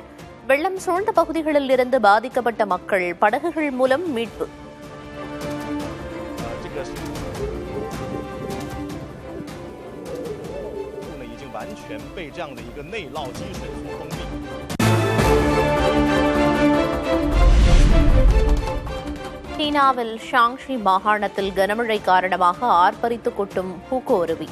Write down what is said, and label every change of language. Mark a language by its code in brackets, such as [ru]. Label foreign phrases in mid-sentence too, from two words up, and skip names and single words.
[ta] வெள்ளம் சூழ்ந்த பகுதிகளில் இருந்து பாதிக்கப்பட்ட மக்கள் படகுகள் மூலம் மீட்பு. [zh] 已经完全被这样的一个内涝积水所封闭。 [ta] சீனாவில் ஷாங்ஷி மாகாணத்தில் கனமழை காரணமாக ஆர்ப்பரித்து கொட்டும் ஹூகோ அருவி.